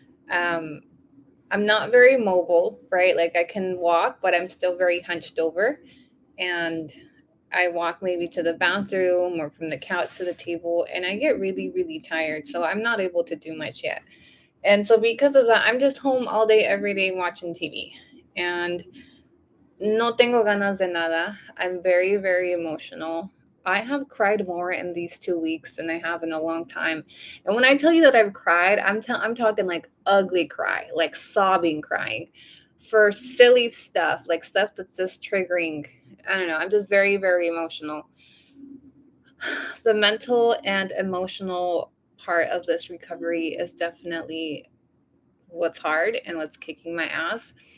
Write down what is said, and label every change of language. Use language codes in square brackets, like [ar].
[en] Um, I'm not very mobile, right? Like I can walk, but I'm still very hunched over. And I walk maybe to the bathroom or from the couch to the table, and I get really, really tired. So I'm not able to do much yet. And so because of that, I'm just home all day, every day watching TV. [es] And no tengo ganas de nada. [en] I'm very, very emotional. I have cried more in these 2 weeks than I have in a long time. And when I tell you that I've cried, I'm talking like ugly cry, like sobbing crying for silly stuff, like stuff that's just triggering. I don't know. I'm just very, very emotional. The mental and emotional part of this recovery is definitely what's hard and what's kicking my ass.